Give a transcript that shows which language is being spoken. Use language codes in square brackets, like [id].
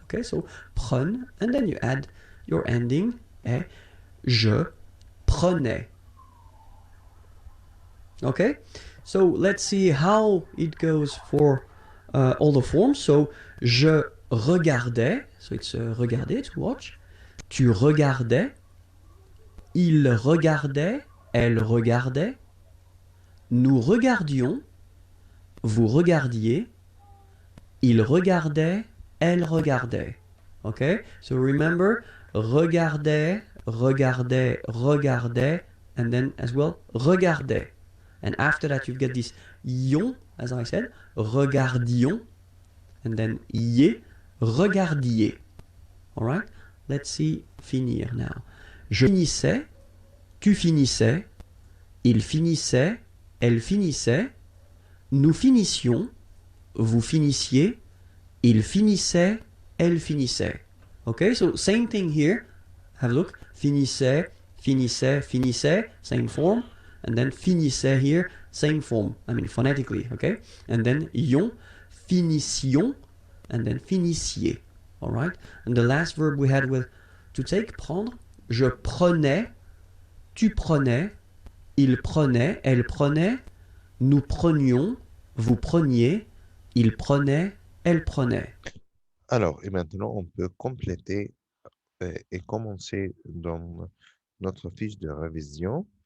[en] Okay, so prenne, and then you add your ending est. [fr] Je prenais. [en] Okay, so let's see how it goes for all the forms. So [fr] je regardais, [en] so it's regarder, to watch. [fr] Tu regardais, il regardait, elle regardait, nous regardions, vous regardiez, il regardait, elle regardait. [en] Okay, so remember, regardait, regardait, regardait, and then as well, regardait. And after that, you've got this yon, as I said, regardions, and then ye, regardiez. All right? Let's see finir now. [fr] Je finissais, tu finissais, il finissait, elle finissait, nous finissions, vous finissiez, il finissait, elle finissait. [en] Okay, so same thing here. Have a look. Finissait, finissait, finissait, same form. And then finissait here, same form. I mean phonetically, okay? And then yon, finissions, and then finissiez. All right? And the last verb we had with to take, prendre. [fr] Je prenais, tu prenais, il prenait, elle prenait, nous prenions, vous preniez, il prenait, elle prenait. Alors, et maintenant, on peut compléter et commencer dans notre fiche de révision.